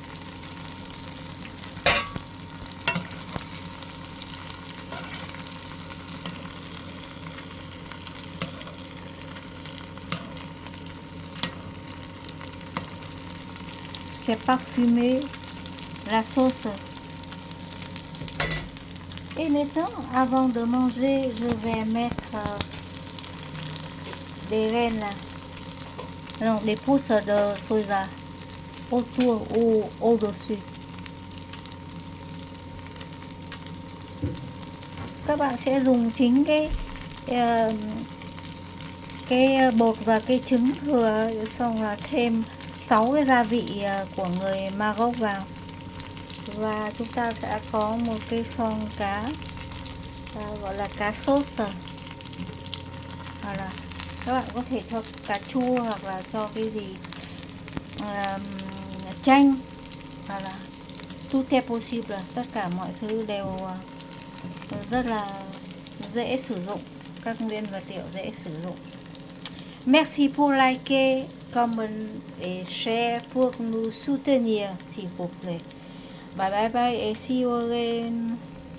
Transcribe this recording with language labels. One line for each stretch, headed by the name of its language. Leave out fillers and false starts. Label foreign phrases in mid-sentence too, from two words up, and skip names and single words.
French: C'est parfumé la sauce. Et maintenant, avant de manger, je vais mettre des graines, non, des pousses de soja autour ou au-dessus.
Vietnamese: Các bạn sẽ dùng chính cái bột và cái trứng thừa, xong là thêm 6 cái gia vị của người Maroc vào, và chúng ta sẽ có một cái son cá gọi là cá sốt. Hoặc là các bạn có thể cho cà chua hoặc là cho cái gì chanh, hoặc là
French: tout est possible,
Vietnamese: tất cả mọi thứ đều rất là dễ sử dụng, các nguyên vật liệu dễ sử dụng.
French: Merci pour liker, comment et share pour nous soutenir, s'il vous plaît.
English: Bye bye bye et see you again.